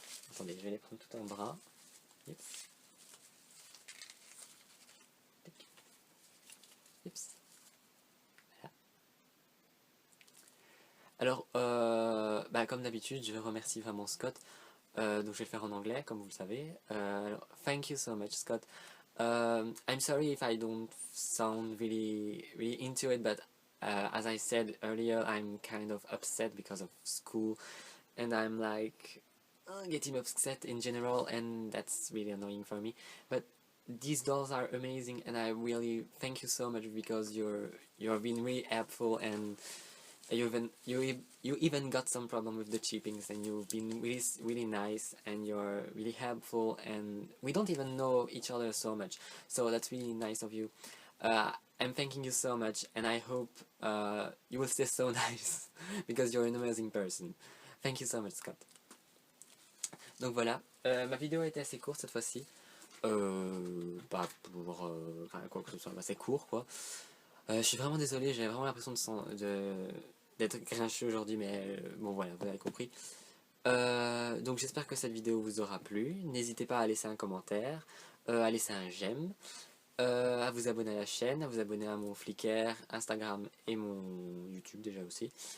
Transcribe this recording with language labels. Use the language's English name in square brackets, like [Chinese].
[French] Attendez, je vais les prendre tout en bras. Yips. Yips. Voilà. Alors, comme d'habitude, je remercie vraiment Scott. Donc je vais le faire en anglais, comme vous le savez. Alors, [English] thank you so much, Scott. I'm sorry if I don't sound really into it, but as I said earlier, I'm kind of upset because of school, and I'm like getting upset in general, and that's really annoying for me. But these dolls are amazing, and I really thank you so much because you've been really helpful, and You even got some problem with the chippings, and you've been really nice, and you're really helpful, and we don't even know each other so much, so that's really nice of you. I'm thanking you so much, and I hope you will stay so nice because you're an amazing person. Thank you so much, Scott. [French] Donc voilà, ma vidéo a été assez courte cette fois-ci. Pas pour quoi que ce soit, c'est court quoi. Je suis vraiment désolé, j'ai vraiment l'impression d'être grincheux aujourd'hui, mais bon voilà, vous avez compris. Donc j'espère que cette vidéo vous aura plu. N'hésitez pas à laisser un commentaire, à laisser un j'aime, à vous abonner à la chaîne, à vous abonner à mon Flickr, Instagram et mon YouTube déjà aussi.